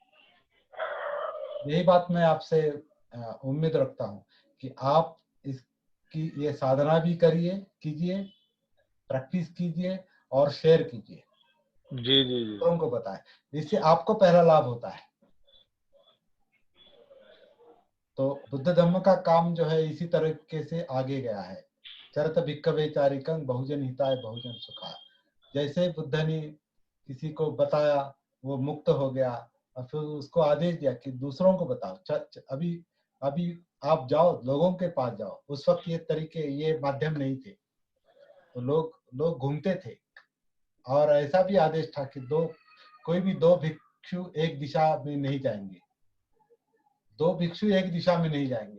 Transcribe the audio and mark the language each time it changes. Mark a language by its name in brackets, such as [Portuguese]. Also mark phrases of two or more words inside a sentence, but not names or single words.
[Hindi] यही बात मैं आपसे उम्मीद रखता हूँ कि आप इसकी ये साधना भी कीजिए, प्रैक्टिस कीजिए और शेयर कीजिए, जी जी जी। दूसरों को बताएं। इससे आपको पहला लाभ होता है। तो बुद्ध धम्म का काम जो है इसी तरीके से आगे गया है। [Pali] चरत भिक्खवे चारिकं बहुजन हिताय बहुजन सुखाय। [Hindi] जैसे बुद्ध ने किसी को बताया, वो मुक्त हो गया, और फिर उसको आदेश दिया कि दूसरों को बताओ। अभी अभी आप जाओ, लोगों के पास जाओ। उस वक्त ये माध्यम नहीं थे, तो लोग घूमते थे, और ऐसा भी आदेश था कि कोई भी दो भिक्षु एक दिशा में नहीं जाएंगे, दो भिक्षु एक दिशा में नहीं जाएंगे।